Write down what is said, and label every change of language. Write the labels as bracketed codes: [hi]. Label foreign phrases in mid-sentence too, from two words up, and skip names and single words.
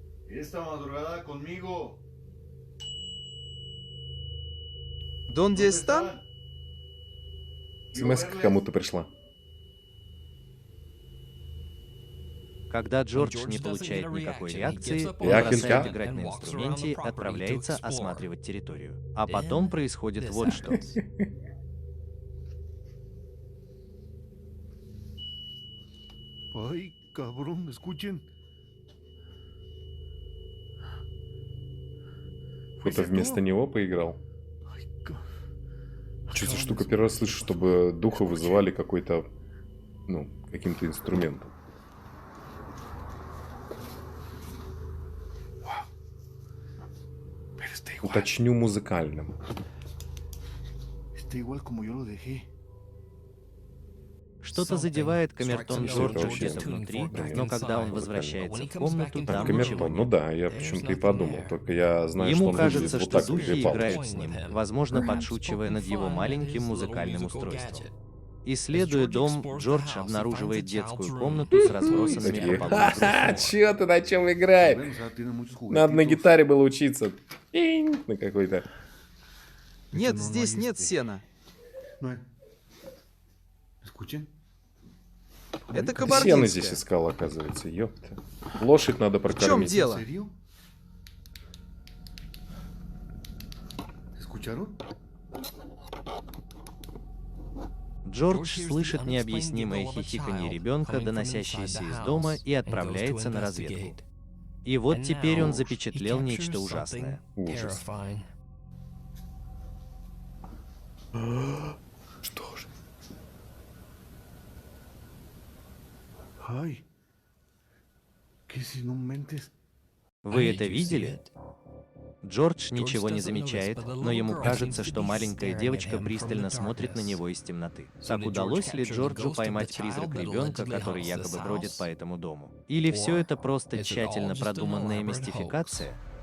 [es] Донде están? [ru] СМС кому-то пришла. Когда Джордж не получает никакой реакции, он Я бросает хилька. играть на инструменте и отправляется осматривать территорию. А потом происходит вот что. [es] Ay, cabrón, escuchen. [ru] Кто-то вместо него поиграл. Что за штука, первый раз слышу, чтобы духа вызывали какой-то, ну, каким-то инструментом. Уточню, музыкальным. [es] Está igual como yo lo dejé. [ru] Что-то задевает камертон Это Джорджа вообще где-то внутри, понятно. но когда он возвращается в комнату, там ничего Камертон, ну нет. да, я почему-то и подумал. Только я знаю, что Ему он кажется, выглядит вот что так, духи две палочки. играют с ним, возможно, подшучивая над его маленьким музыкальным устройством. Исследуя дом, Джордж обнаруживает детскую комнату с разбросанными Такие, по полу игрушками. чё ты на чем играешь? Надо на гитаре было учиться. Пинь, на какой-то. Нет, здесь нет сена. [es] Escuchen. [ru] Это Сено кабардинское. здесь искал, оказывается, ёпта. Лошадь надо В чем прокормить. дело? [es] ¿En serio? ¿Escucharon? [ru] Джордж слышит необъяснимое хихиканье ребенка, доносящееся из дома, и отправляется на разведку. И вот теперь он запечатлел нечто ужасное. Ужас. Что же? [es] Ay. ¿Qué si no mentes? [ru] Вы это видели? Джордж ничего не замечает, но ему кажется, что маленькая девочка пристально смотрит на него из темноты. Так удалось ли Джорджу поймать призрак ребенка, который якобы бродит по этому дому? Или все это просто тщательно продуманная мистификация?